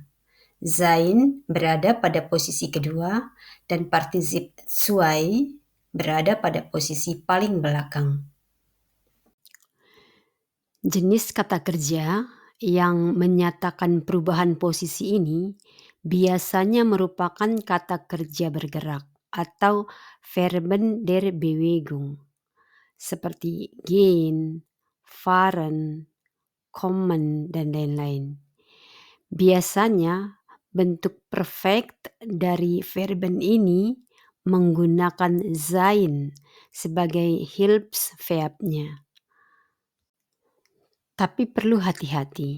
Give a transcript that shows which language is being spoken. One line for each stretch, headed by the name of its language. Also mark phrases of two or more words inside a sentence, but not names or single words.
Indonesian: Sein berada pada posisi kedua dan partisip zwei berada pada posisi paling belakang. Jenis kata kerja yang menyatakan perubahan posisi ini biasanya merupakan kata kerja bergerak atau
German: Verben der Bewegung
Indonesian: seperti
German: gehen, fahren, kommen,
Indonesian: dan lain-lain. Biasanya bentuk perfect dari verben ini menggunakan sein sebagai Hilfsverb-nya. Tapi perlu hati-hati.